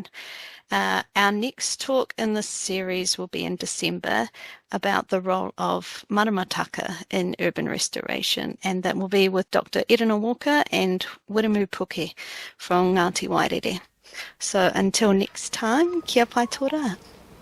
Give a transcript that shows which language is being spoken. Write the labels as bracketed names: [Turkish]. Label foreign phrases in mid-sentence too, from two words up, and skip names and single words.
[English] Our next talk in this series will be in December about the role of maramataka in urban restoration, and that will be with Dr. Erina Walker and Wiremu Puke from Ngāti Wairere. So until next time, [Māori] kia pai tō rā.